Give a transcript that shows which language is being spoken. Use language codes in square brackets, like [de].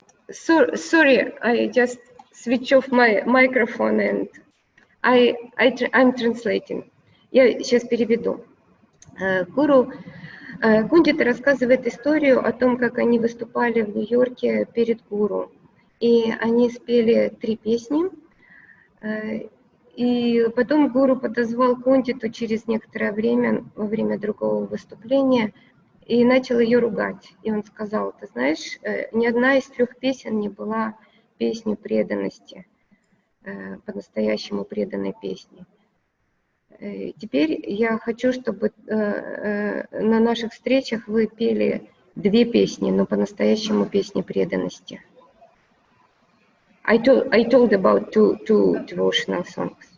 [en] Sorry, I just switch off my microphone and I'm translating. [ru] Я сейчас переведу. Гуру Гундита рассказывает историю о том, как они выступали в Нью-Йорке перед Гуру. И они спели 3 песни. И потом Гуру подозвал Гундиту через некоторое время, во время другого выступления, и начал ее ругать. И он сказал, ты знаешь, ни одна из 3 песен не была песней преданности, по-настоящему преданной песней. Теперь я хочу, чтобы на наших встречах вы пели 2 песни, но по-настоящему песни преданности. [en] I told about two devotional songs.